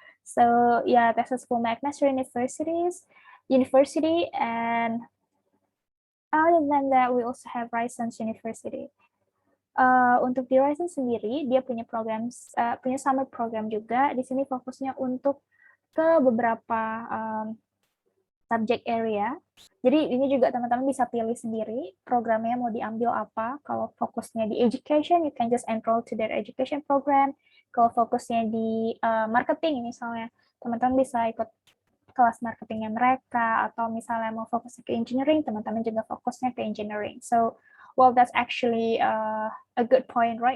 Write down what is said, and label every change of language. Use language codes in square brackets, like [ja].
[en] So yeah, Texas School McMaster University, and other than that we also have Rising University. [id] Untuk di Rising sendiri dia punya program, punya summer program juga. Di sini fokusnya untuk ke beberapa subject area. Jadi ini juga teman-teman bisa pilih sendiri programnya mau diambil apa. Kalau fokusnya di education, [en] you can just enroll to their education program. [id] Kalau fokusnya di marketing misalnya, teman-teman bisa ikut kelas marketingnya mereka, atau misalnya mau fokus ke engineering, teman-teman juga fokusnya ke engineering. [en] So, well, that's actually a good point, right?